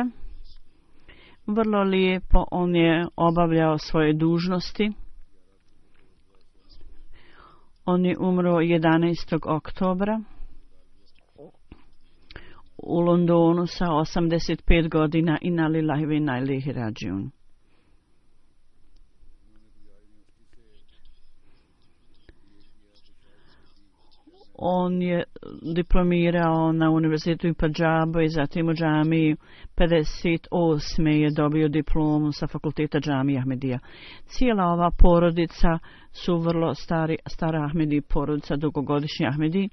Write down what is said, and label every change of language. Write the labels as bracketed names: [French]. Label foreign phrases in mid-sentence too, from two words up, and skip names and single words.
[Bosnian] Vrlo lijepo on je obavljao svoje dužnosti. On je umro 11. oktobra u Londonu sa 85 godina. [Arabic] إنا لله وإنا إليه راجعون. [Bosnian] On je diplomirao na univerzitetu u Padžabu i zatim u džamiji 58. je dobio diplomu sa fakulteta džamije Ahmedija. Cijela ova porodica su vrlo stara Ahmedi, porodica dugogodišnji Ahmedi.